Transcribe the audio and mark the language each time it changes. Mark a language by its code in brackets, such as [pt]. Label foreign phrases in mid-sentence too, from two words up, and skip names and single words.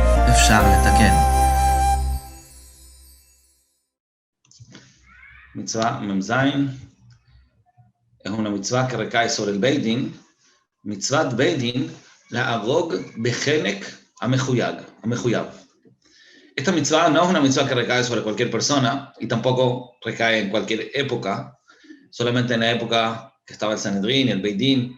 [he] אפשר לתקן. מצווה מ"ז, [es] es una mitzvah que recae sobre el Beit Din, [he] מצוות בית דין, להרוג בחנק המחויב. [es] Esta mitzvah no es una mitzvah que recae sobre cualquier persona y tampoco recae en cualquier época, solamente en la época que estaba el Sanedrín y el Beit Din.